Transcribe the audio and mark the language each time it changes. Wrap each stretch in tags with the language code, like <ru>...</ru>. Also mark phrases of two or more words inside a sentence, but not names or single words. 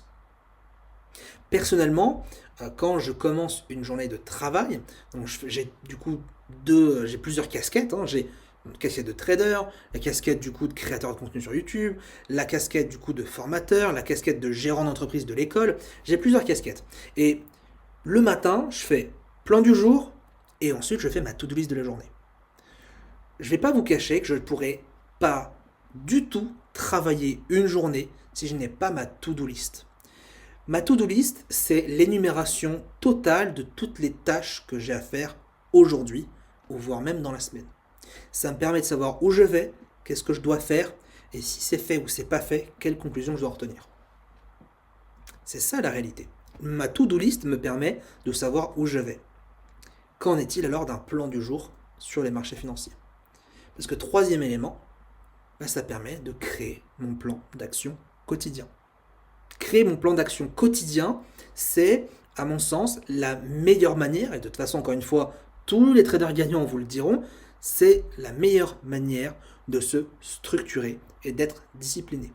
<fr>Personnellement, quand je commence une journée de travail, donc j'ai du coup j'ai plusieurs casquettes. J'ai une casquette de trader, la casquette du coup de créateur de contenu sur YouTube, la casquette du coup de formateur, la casquette de gérant d'entreprise de l'école. J'ai plusieurs casquettes. Et le matin, je fais plan du jour et ensuite je fais ma</fr> <en>to-do list</en> <fr>de la journée. Je ne vais pas vous cacher que je ne pourrai pas du tout travailler une journée si je n'ai pas ma</fr> <en>to-do list.</en> <fr>Ma</fr> <en>to-do list,</en> <fr>c'est l'énumération totale de toutes les tâches que j'ai à faire aujourd'hui, ou voire même dans la semaine. Ça me permet de savoir où je vais, qu'est-ce que je dois faire, et si c'est fait ou c'est pas fait, quelles conclusions je dois retenir. C'est ça la réalité. Ma</fr> <en>to-do list</en> <fr>me permet de savoir où je vais. Qu'en est-il alors d'un plan du jour sur les marchés financiers? Parce que troisième élément, ça permet de créer mon plan d'action quotidien. Créer mon plan d'action quotidien, c'est, à mon sens, la meilleure manière, et de toute façon, encore une fois, tous les traders gagnants vous le diront, c'est la meilleure manière de se structurer et d'être discipliné.</fr>